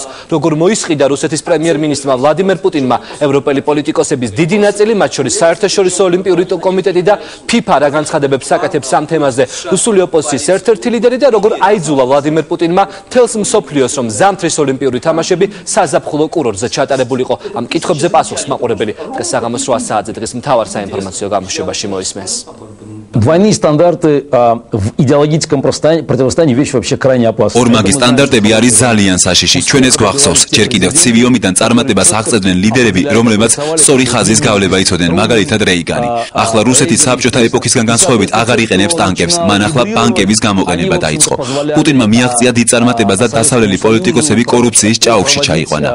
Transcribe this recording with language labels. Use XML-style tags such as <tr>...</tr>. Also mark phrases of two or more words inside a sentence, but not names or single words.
<ka>როგორ მოისყიდა რუსეთის პრემიერ-მინისტრმა ვლადიმერ პუტინმა ევროპელი პოლიტიკოსების დიდი ნაწილი, მათ შორის საერთაშორისო ოლიმპიური კომიტეტი და FIFA რა განცხადებებს აკეთებს ამ თემაზე. რუსული ოპოზიციის ერთ-ერთი ლიდერი და როგორ აიძულა ვლადიმერ პუტინმა თელს მსოფლიოს, რომ ზამთრის ოლიმპიური თამაშები საზაფხულო კურორტზე ჩატარებულიყო. ამ კითხვებზე პასუხს მაყურებელი დღეს საღამოს 8 საათზე დღის მთავარ საინფორმაციო გამოშვებაში მოისმენს.</ka> <ru>Двойные стандарты в идеологическом противостоянии вещь вообще крайне опасна.</ru> <ka>ორმაგი სტანდარტები არის ძალიან საშიში. ჩვენ ეს გვახსოვს. ჯერ კიდევ ცივი ომიდან წარმატებას აღწევდნენ ლიდერები, რომლებმაც სწორი ხაზის გავლება იცოდნენ, მაგალითად რეიგანი. ახლა რუსეთი საბჭოთა ეპოქისგან განსხვავებით აღარ იყენებს ტანკებს, მან ახლა ბანკების გამოყენება დაიწყო. პუტინმა მიაღწია დიდ წარმატებას და დასავლელი პოლიტიკოსები კორუფციის ჭაობში ჩაიყვანა.</ka>